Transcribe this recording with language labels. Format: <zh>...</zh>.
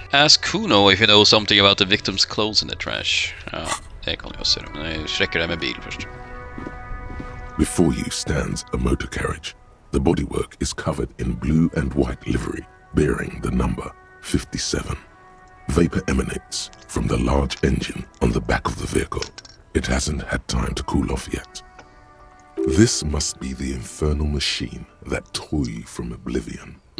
<en>Ask Kuno if you know something about the victim's clothes in the trash.</en> <no>Ja, det kan vi også gjøre, men jeg sjekker det med bil først.</no> <en>Before you stands a motor carriage. The bodywork is covered in blue and white livery, bearing the number 57. Vapor emanates from the large engine on the back of the vehicle. It hasn't had time to cool off yet. This must be the infernal machine that tore you from oblivion.</en>